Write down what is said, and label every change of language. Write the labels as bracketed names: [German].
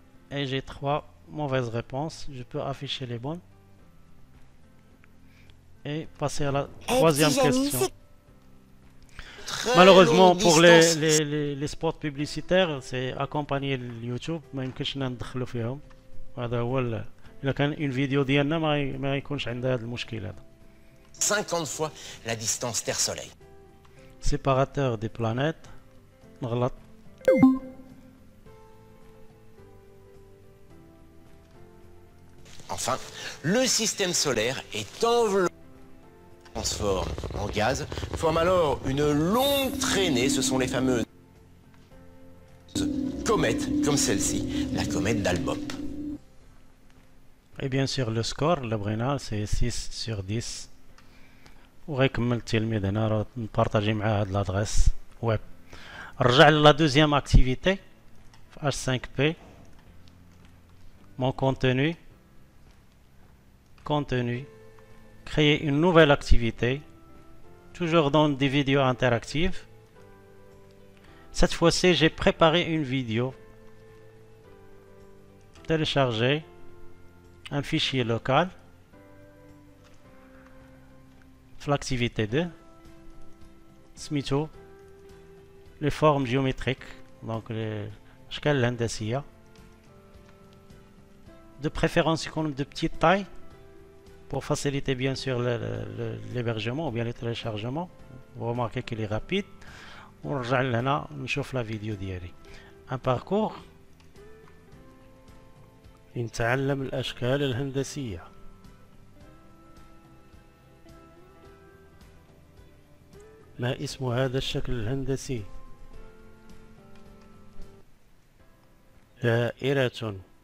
[French] Et j'ai 3 mauvaises réponses. Je peux afficher les bonnes. Et passer à la troisième question. Malheureusement pour les spots publicitaires c'est accompagné [Arabic] اليوتيوب ما يمكنش ندخلوا فيهم. هذا هو الا كان اون فيديو ديالنا ما يكونش عندها هذا المشكل هذا. [French] 50 fois la distance Terre-Soleil. Séparateur des planètes. [Arabic] نغلط. [French] Enfin, le système solaire est enveloppé, transforme en gaz, forme alors une longue traînée. Ce sont les fameuses comètes, comme celle-ci, la comète d'Hale-Bopp. Et bien sûr le score [Arabic] اللي بغينا [French] c'est 6 sur 10. [Arabic] وغيكمل التلميذ هنا راه نبارطاجي معاه هاد لادريس ويب. نرجع لا دوزيام اكتيفيتي في H5P. [French] Mon contenu, créer une nouvelle activité, toujours dans des vidéos interactives. Cette fois-ci, j'ai préparé une vidéo, télécharger un fichier local, l'activité 2, SMITO, les formes géométriques, donc les أشكال الهندسية, de préférence comme de petite taille, pour faciliter bien sûr l'hébergement ou bien le téléchargement. Vous remarquez qu'il est rapide. [Arabic] ونرجع لهنا نشوف لا فيديو ديالي. ان باركور نتعلم الاشكال الهندسيه. ما اسم هذا الشكل الهندسي؟ دائرة.